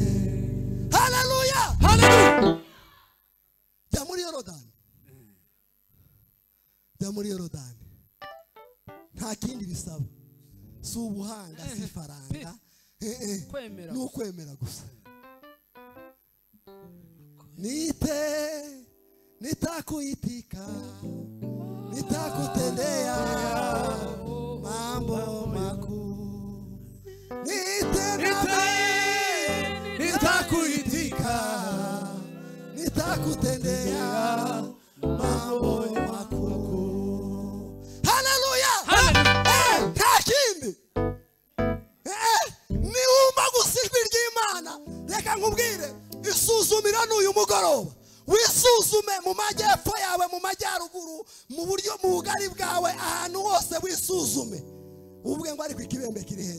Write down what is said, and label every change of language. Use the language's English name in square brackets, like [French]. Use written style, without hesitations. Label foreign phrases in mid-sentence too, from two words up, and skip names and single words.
[Kinyarwanda] haleluya jya muri Yorodani nta kindi bisaba si ubuhanga si ifaranga ni ukwemera gusa [Swahili] nitakuitika nitakutendea mambo makuu nitakuitika nitakutendea mambo makuu haleluya [Kinyarwanda] nta kindi niwumva gusa ijwi ry'Imana reka nkubwire isuzumira n'uyu mugoroba wisuzume mu majyepfo yawe mu majyaruguru mu buryo mu bugari bwawe ahantu hose wisuzume uvuge ngo ariko ikibembe kiri hehe